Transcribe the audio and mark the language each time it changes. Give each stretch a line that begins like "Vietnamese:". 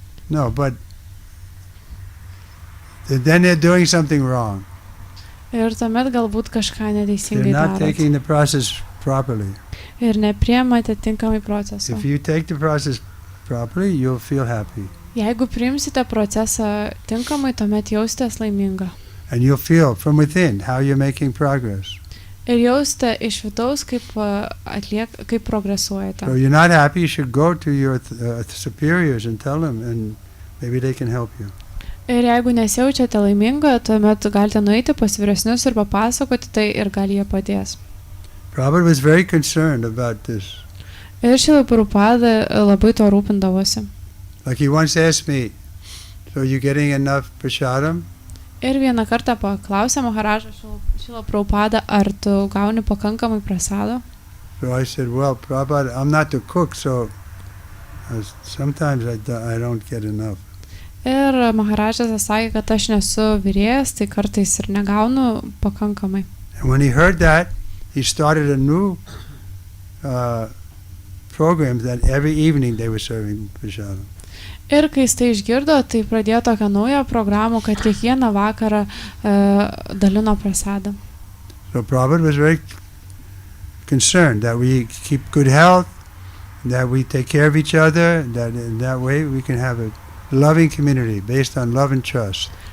English: No, but then they're doing something wrong.
Lithuanian: Ir tuomet galbūt kažką
English: They're
Lithuanian: neteisingai
English: not
Lithuanian: darot.
English: taking the process properly.
Lithuanian: Ir nepriemate tinkamai proceso.
English: If you take the process properly, you'll feel happy.
Lithuanian: Jeigu priimsite procesą tinkamai, tuomet jausitės laiminga.
English: And you'll feel from within how you're making progress.
Lithuanian: Ir jausite iš vidaus, kaip progresuojate.
English: So you're not happy, you should go to your superiors and tell them, and maybe they can help you.
Lithuanian: Ir jeigu nesijaučiate laiminga, tuomet galite nueiti pas vyresnius ir papasakoti tai ir gal jie padės.
English: Prabhupada was very concerned about this.
Lithuanian: Ir Šrila Prabhupada labai to rūpindavosi.
English: Like he once asked me, so you getting enough prasadam?
Lithuanian: Ir vieną kartą paklausė Maharažą Šrila Prabhupada, ar tu gauni pakankamai prasado?
English: So I said, well, Prabhupada, I'm not the cook, so sometimes I don't get enough.
Lithuanian: Ir Maharažas sakė, kad aš nesu virėjas, tai kartais ir negaunu pakankamai.
English: And when he heard that, he started a new program that every evening they were serving prasadam.
Lithuanian: Ir kai jis tai išgirdo, tai pradėjo tokią naują programą, kad kiekvieną vakarą dalino prasadą.
English: So Prabhupada was very concerned that we keep good health, that we take care of each other, that in that way we can have a loving community based on love and trust.